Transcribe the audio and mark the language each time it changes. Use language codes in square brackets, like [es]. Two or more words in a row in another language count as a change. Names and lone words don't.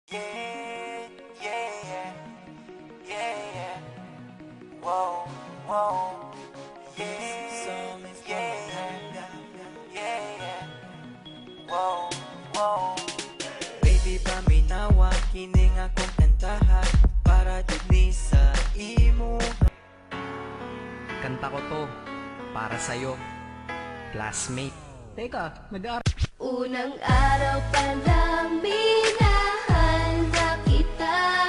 [ceb] Yeah, yeah, yeah, yeah. Whoa, whoa. Yeah, yeah, yeah. Whoa, whoa. Baby, paminawa, kining akong kantahan para dili sa imo. [tl] Kanta ko to para sa'yo, classmate. Teka, nag-aaral. Unang araw pa lang minahal na kita.